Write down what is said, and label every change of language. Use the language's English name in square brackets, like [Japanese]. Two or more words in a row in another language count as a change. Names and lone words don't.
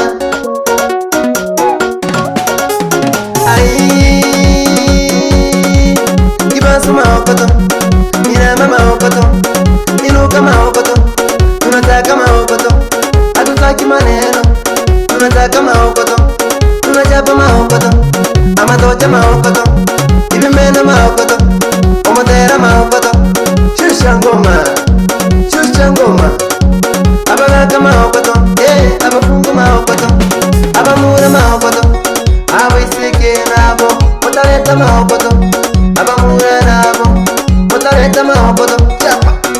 [Swahili] Kibasu maokoto, Minama maokoto, Inuka maokoto, tunataka maokoto, hatutaki maneno, tunataka maokoto, tunachapa maokoto, [Kuria] amatocha maokoto, ibimena maokoto, omotera maokoto, [Swahili] shusha ngoma, shusha ngoma, [Kuria] abagaka maokoto, abafungu maokoto, abamura maokoto, abaiseke nabo, mutaleta maokoto, abamura nabo, mutaleta maokoto, chapa.